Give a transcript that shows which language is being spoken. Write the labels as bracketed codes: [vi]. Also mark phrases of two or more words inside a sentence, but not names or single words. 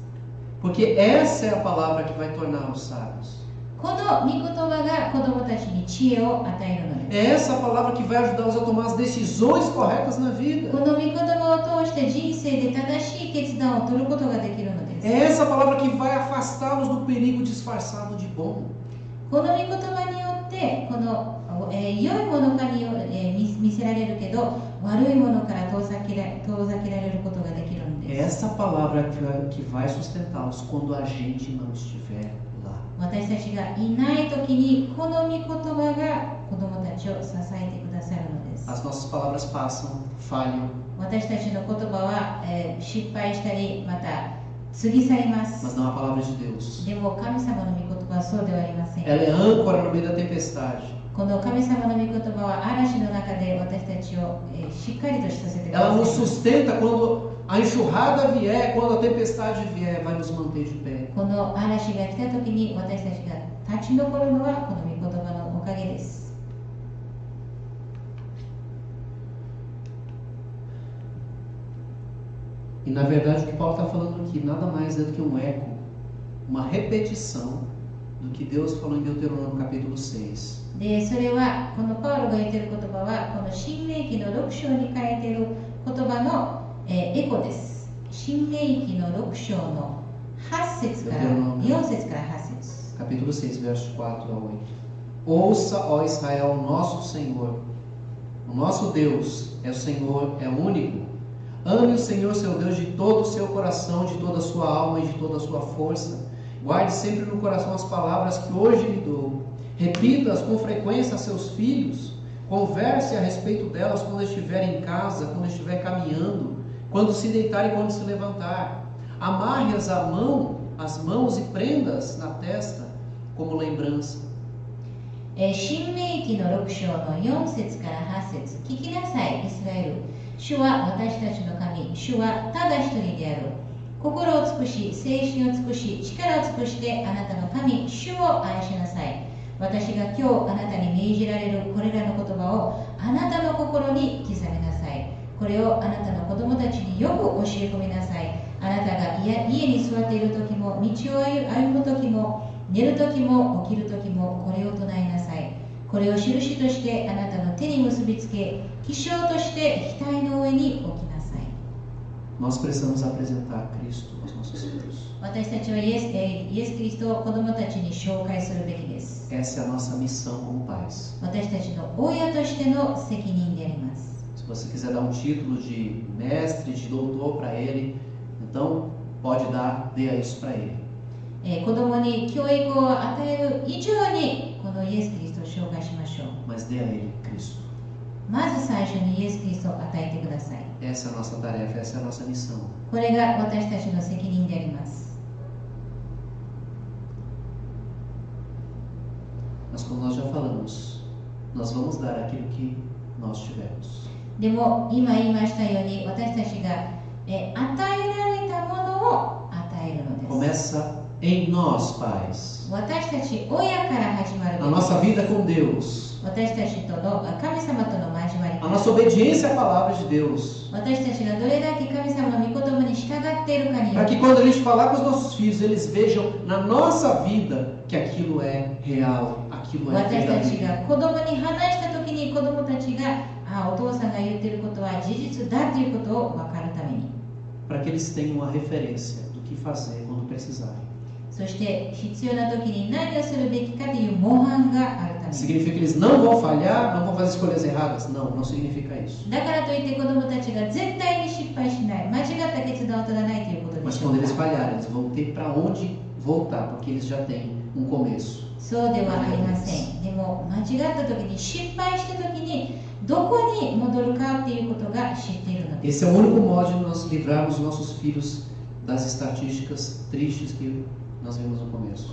[pt] Porque essa é a palavra que vai tornar os sábios. [ja] この御言葉が子供たちに知恵を与えるのです。 [pt] É essa a palavra que vai ajudá-los a tomar as decisões corretas na vida. [ja] この御言葉を通して人生で正しい決断を取ることができるのです。 [pt] É essa a palavra que vai afastá-los do perigo disfarçado de bom. [ja] この御言葉によってこの良いものかに見せられるけど、悪いものから遠ざけられることができるん [pt] É [ja] です。 [pt] essa palavra que vai sustentá-los quando a gente não estiver lá. [ja] 私たちがいないときに、この御言葉が子供たちを支えてくださるのです。 [pt] As nossas palavras passam, falham, [ja] 私たちの言葉は、失敗したり、また過ぎ去りま [pt] mas [ja] す。 [pt] não a palavra de Deus. [ja] でも神様の御言葉はそうではありません。 [pt] Ela é âncora no meio da tempestade. [ja] この神様の御言葉は嵐の中で私たちを、しっかりとさせてくだ [pt] Ela [ja] さい [pt] nos [ja] ます。 [pt] sustenta quando a enxurrada vier, quando a tempestade vier, vai nos manter de pé. [ja] この嵐が来た時に私たちが立ち残るのはこの御言葉のおかげです。 [pt] E na verdade o que Paulo está falando aqui nada mais é do que um eco, uma repetição do que Deus falou em Deuteronômio capítulo 6. [ja] で、それはこのパウロが言っている言葉はこの新明記の6章に書いている言葉の、エコです。新明記の6章の8節から4節から8節。 [pt] Capítulo 6, versos 4 a 8. Ouça, ó Israel, o nosso Senhor. O nosso Deus é o Senhor, é o único. Ame o Senhor, seu Deus, de todo o seu coração, de toda a sua alma e de toda a sua força. Guarde sempre no coração as palavras que hoje lhe dou. Repita-as com frequência a seus filhos. Converse a respeito delas quando estiver em casa, quando estiver caminhando, quando se deitar e quando se levantar. Amarre-as as mãos e prenda-as na testa como lembrança. [ja] 新明記の6章の4節から8節。聞きなさい、イスラエル。主は私たちの神。主はただ一人である。心を尽くし、精神を尽くし、力を尽くしてあなたの神、主を愛しなさい。私が今日あなたに命じられるこれらの言葉をあなたの心に刻みなさい。これをあなたの子供たちによく教え込みなさい。あなたが家に座っている時も、道を歩む時も、寝る時も起きる時もこれを唱えなさい。これを印としてあなたの手に結びつけ、記章として額の上に置きなさい。 [pt] Nós precisamos apresentar Cristo aos nossos filhos. [ja] 私たちはイエス・キリストを子供たちに紹介するべきです。 [pt] Essa é a nossa missão como pais. [ja] 私たちの親としての責任であります。 [pt] Se você quiser dar um título de mestre, de doutor para ele, então pode dar, dê isso para ele. [ja] 子供に教育を与える以上にこのイエス・キリストを紹介しましょう。 [pt] Mas dê a ele Cristo. [ja] まず最初にイエス・キリストを与えてください。 [pt] Essa é a nossa tarefa, essa é a nossa missão. [ja] これが私たちの責任であります。 [pt] Mas como nós já falamos, nós vamos dar aquilo que nós tivermos. [ja] でも今言いましたように私たちが与えられたものを与えるのです。 [pt] Começa em nós, pais. [ja] 私たち親から始まるべ [pt] A [ja] きです。 [pt] nossa vida com Deus. [ja] 私たちとの神様との交わり [pt] A nossa obediência à palavra de Deus. [ja] 私たちがどれだけ神様の御言葉に従っているかによ [pt] Para [ja] り [pt] que quando a gente falar com os nossos filhos, eles vejam na nossa vida que aquilo é real, aquilo é [ja] 私たち [pt] verdadeiro. [ja] が子供に話した時に子供たちがお父さんが言っていることは事実だということを分かるために [pt] Para que eles tenham uma referência do que fazer quando precisarem. [ja] そして必要な時に何をするべきかという模範があるために [pt] Significa que eles não vão falhar, não vão fazer escolhas erradas? Não, não significa isso. [ja] だからといって子供たちが絶対に失敗しない間違った決断を取らないということで [pt] Mas [ja] しょ [pt] quando [ja] う [pt] eles [ja] か [pt] falharem, eles vão ter para onde voltar, porque eles já têm um começo. [ja] そうではありません。でも間違った時に失敗した時にどこに戻るかっていうことが知っているのです。 [pt] Esse é o único modo de nós livrarmos nossos filhos das estatísticas tristes que nós vimos no começo.